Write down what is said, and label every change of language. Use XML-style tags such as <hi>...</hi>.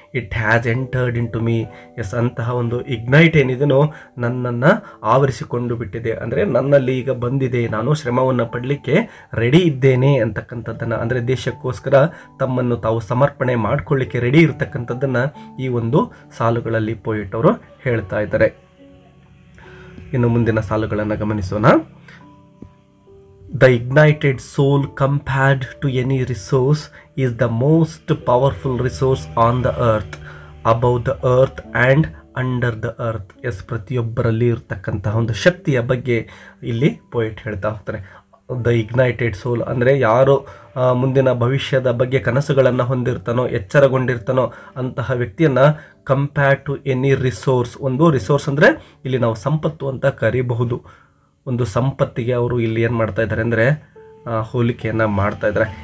<en>It has entered into me.</en> <kn>S, ಅಂತಹ ಒಂದು ignite ಏನಿದೆನೋ ನನ್ನನ್ನು ಆವರಿಸಿಕೊಂಡು ಬಿಟ್ಟಿದೆ. ಅಂದರೆ ನನ್ನಲ್ಲಿ ಈಗ ಬಂದಿದೆ, ನಾನು ಶ್ರಮವನ್ನು ಪಡಲಿಕ್ಕೆ ರೆಡಿ ಇದ್ದೇನೆ ಅಂತಕ್ಕಂಥದ್ದನ್ನು, ಅಂದರೆ ದೇಶಕ್ಕೋಸ್ಕರ ತಮ್ಮನ್ನು ತಾವು ಸಮರ್ಪಣೆ ಮಾಡಿಕೊಳ್ಳಿಕ್ಕೆ ರೆಡಿ ಇರತಕ್ಕಂಥದ್ದನ್ನು ಈ ಒಂದು ಸಾಲುಗಳಲ್ಲಿ ಪೋಯೆಟ್ ಅವರು ಹೇಳ್ತಾ ಇದ್ದಾರೆ. ಇನ್ನು ಮುಂದಿನ ಸಾಲುಗಳನ್ನು ಗಮನಿಸೋಣ.</kn> <en>The ignited soul compared to any resource is the most powerful resource on the earth, above the earth and under the earth.</en> <kn>S, ಪ್ರತಿಯೊಬ್ಬರಲ್ಲಿ ಇರ್ತಕ್ಕಂತಹ ಒಂದು ಶಕ್ತಿಯ ಬಗ್ಗೆ ಇಲ್ಲಿ ಪೋಯೆಟ್ ಹೇಳ್ತಾ ಹೋಗ್ತಾರೆ.</kn> <en>the ignited soul</en> <kn>ಅಂದರೆ ಯಾರು ಮುಂದಿನ ಭವಿಷ್ಯದ ಬಗ್ಗೆ ಕನಸುಗಳನ್ನು ಹೊಂದಿರ್ತಾನೋ, ಎಚ್ಚರಗೊಂಡಿರ್ತಾನೋ ಅಂತಹ ವ್ಯಕ್ತಿಯನ್ನು</kn> <en>Compare to any resource.</en> <kn>ಒಂದು ರಿಸೋರ್ಸ್ ಅಂದರೆ ಇಲ್ಲಿ ನಾವು ಸಂಪತ್ತು ಅಂತ ಕರೀಬಹುದು. ಒಂದು ಸಂಪತ್ತಿಗೆ ಅವರು ಇಲ್ಲಿ ಏನು ಮಾಡ್ತಾ ಇದ್ದಾರೆ ಅಂದರೆ ಹೋಲಿಕೆಯನ್ನು ಮಾಡ್ತಾ ಇದ್ದಾರೆ.</kn>